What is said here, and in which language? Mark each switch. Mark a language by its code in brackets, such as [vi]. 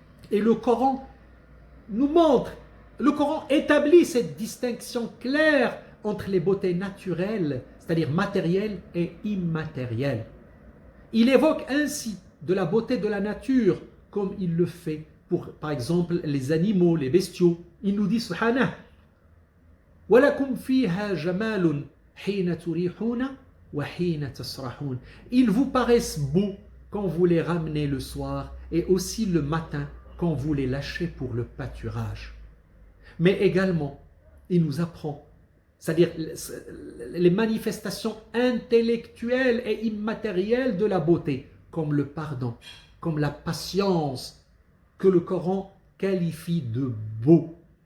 [fr] Et le Coran nous montre, le Coran établit cette distinction claire entre les beautés naturelles, c'est-à-dire matérielles et immatérielles. Il évoque ainsi de la beauté de la nature, comme il le fait pour, par exemple, les animaux, les bestiaux. Il nous dit, subhanah, [ar] وَلَكُمْ فِيهَا جَمَالٌ حِينَ تُرِيحُونَ وَحِينَ تَسْرَحُونَ. [fr] Ils vous paraissent beaux quand vous les ramenez le soir et aussi le matin quand vous les lâchez pour le pâturage. Mais également, il nous apprend, c'est-à-dire les manifestations intellectuelles et immatérielles de la beauté, comme le pardon, comme la patience, que le Coran qualifie de beau.